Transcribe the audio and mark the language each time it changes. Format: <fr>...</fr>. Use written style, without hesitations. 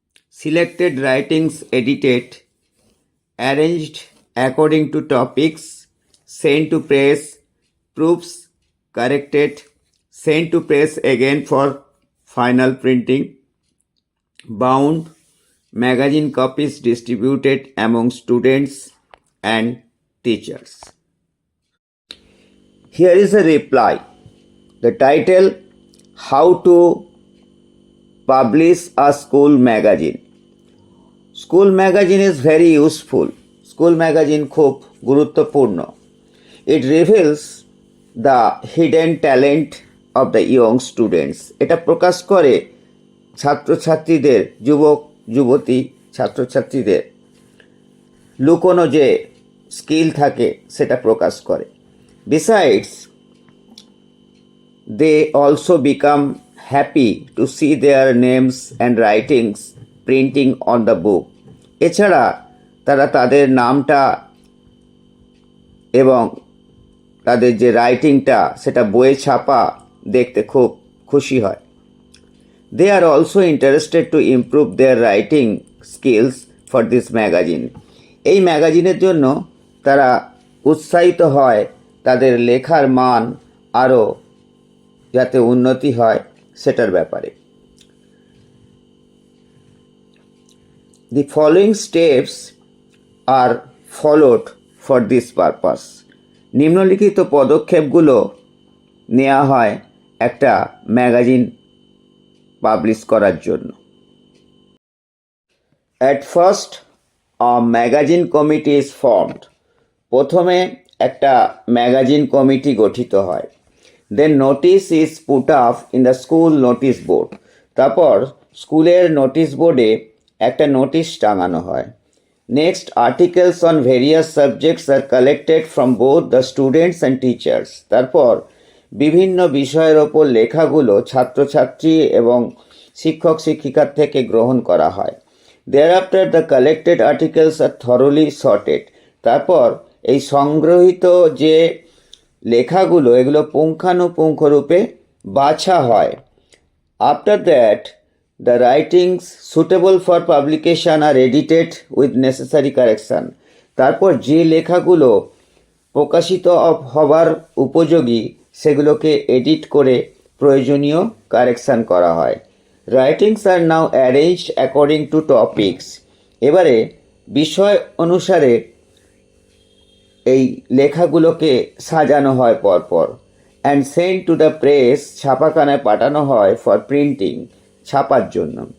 <en>selected writings edited, arranged according to topics, sent to press, proofs corrected, sent to press again for final printing, bound, magazine copies distributed among students and teachers. Here is a reply. The title: How to publish a school magazine. School magazine is very useful.</en> <bn>School magazine খুব গুরুত্বপূর্ণ.</bn> <en>It reveals the hidden talent of the young students.</en> <bn>এটা প্রকাশ করে ছাত্রছাত্রীদের, যুবক যুবতী ছাত্রছাত্রীদের লুকোনো যে স্কিল থাকে সেটা প্রকাশ করে.</bn> <en>Besides, they also become happy to see their names and writings printing on the book.</en> <bn>এছাড়া তারা তাদের নামটা এবং তাদের যে রাইটিংটা সেটা বইয়ে ছাপা দেখতে খুব খুশি হয়.</bn> <en>They are also interested to improve their writing skills for this magazine.</en> <bn>এই ম্যাগাজিনের জন্য তারা উৎসাহিত হয় তাদের লেখার মান আরও যাতে উন্নতি হয় সেটার ব্যাপারে.</bn> <en>The following steps are followed for this purpose.</en> <bn>নিম্নলিখিত পদক্ষেপগুলো নেওয়া হয় একটা ম্যাগাজিন পাবলিশ করার জন্য.</bn> <en>At first, a magazine committee is formed.</en> <bn>প্রথমে একটা ম্যাগাজিন কমিটি গঠিত হয়.</bn> <en>Then notice is put up in the school notice board.</en> <bn>তারপর স্কুলের নোটিশ বোর্ডে একটা নোটিশ টাঙানো হয়.</bn> <en>Next, articles on various subjects are collected from both the students and teachers.</en> <bn>তারপর বিভিন্ন বিষয়ের ওপর লেখাগুলো ছাত্রছাত্রী এবং শিক্ষক শিক্ষিকার থেকে গ্রহণ করা হয়.</bn> <en>Thereafter, the collected articles are thoroughly sorted.</en> <bn>তারপর এই সংগ্রহীত যে লেখাগুলো এগুলো পুঙ্খানুপুঙ্খরূপে বাছা হয়.</bn> <en>After that, the writings suitable for publication are edited with necessary correction.</en> <bn>তারপর যে লেখাগুলো প্রকাশিত হবার উপযোগী সেগুলোকে এডিট করে প্রয়োজনীয় কারেকশন করা হয়.</bn> <en>Writings are now arranged according to topics.</en> <bn>এবারে বিষয় অনুসারে এই লেখাগুলোকে সাজানো হয় পরপর.</bn> <en>and send to the press,</en> <bn>ছাপাখানায় পাঠানো হয়</bn> <en>for printing,</en> <bn>ছাপার জন্য.</bn>